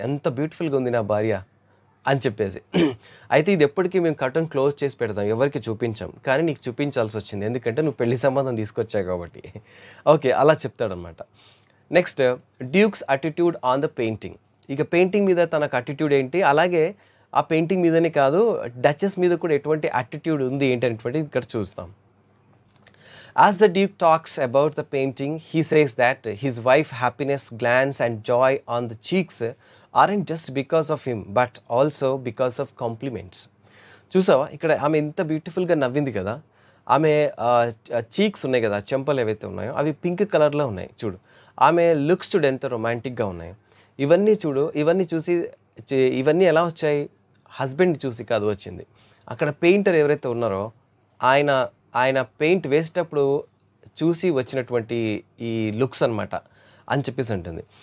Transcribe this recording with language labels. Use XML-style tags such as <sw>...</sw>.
<te>ఎంత బ్యూటిఫుల్గా ఉంది నా భార్య అని చెప్పేసి. అయితే ఇది ఎప్పటికీ మేము కర్టన్ క్లోజ్ చేసి పెడతాం, ఎవరికి చూపించాం, కానీ నీకు చూపించాల్సి వచ్చింది ఎందుకంటే నువ్వు పెళ్లి సంబంధం తీసుకొచ్చావు కాబట్టి. ఓకే, అలా చెప్తాడనమాట.</te> <en>Next, duke's attitude on the painting.</en> <te>ఇక పెయింటింగ్ మీద తనకు అటిట్యూడ్ ఏంటి, అలాగే ఆ పెయింటింగ్ మీదనే కాదు డచెస్ మీద కూడా ఎటువంటి అటిట్యూడ్ ఉంది ఏంటనేటువంటిది ఇక్కడ చూస్తాం.</te> <en>As the Duke talks about the painting, he says that his wife's happiness, glance and joy on the cheeks aren't just because of him, but also because of compliments.</en> <te>చూసావా ఇక్కడ ఆమె ఎంత బ్యూటిఫుల్గా నవ్వింది కదా. ఆమె చీక్స్ ఉన్నాయి కదా, చెంపలు ఏవైతే ఉన్నాయో అవి పింక్ కలర్లో ఉన్నాయి చూడు. ఆమె లుక్స్ చూడు ఎంత రొమాంటిక్గా ఉన్నాయి. ఇవన్నీ చూసి ఇవన్నీ ఎలా వచ్చాయి? హస్బెండ్ని చూసి కాదు వచ్చింది. అక్కడ పెయింటర్ ఎవరైతే ఉన్నారో ఆయన ఆయన పెయింట్ వేసేటప్పుడు చూసి వచ్చినటువంటి ఈ లుక్స్ అనమాట అని చెప్పేసి అంటుంది.</te>